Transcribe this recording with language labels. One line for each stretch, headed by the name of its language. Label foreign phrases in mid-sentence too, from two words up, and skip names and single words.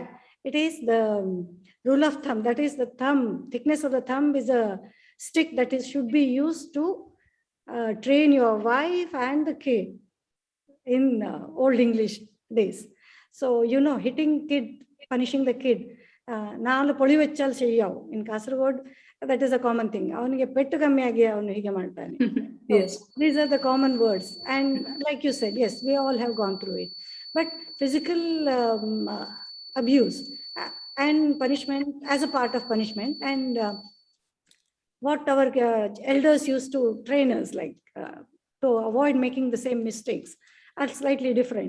English: It is the rule of thumb, that is the thumb, thickness of the thumb is a stick that should be used to train your wife and the kid in old English days. So, hitting kid, punishing the kid,
Malayalam: നാൽ പോളി വെച്ചാൽ ചെയ്യാവൂ.
English: In Kasaragod, that is a common thing.
Kannada: ಅವನಿಗೆ ಪೆಟ್ಟು ಕಮ್ಮಿ ಆಗಿ ಅವನು ಹೀಗೆ ಮಾಡ್ತಾನೆ.
English: Yes, these are the common words, and like you said, yes, we all have gone through it. But physical abuse and punishment as a part of punishment, and what our elders used to train us to avoid making the same mistakes are slightly different.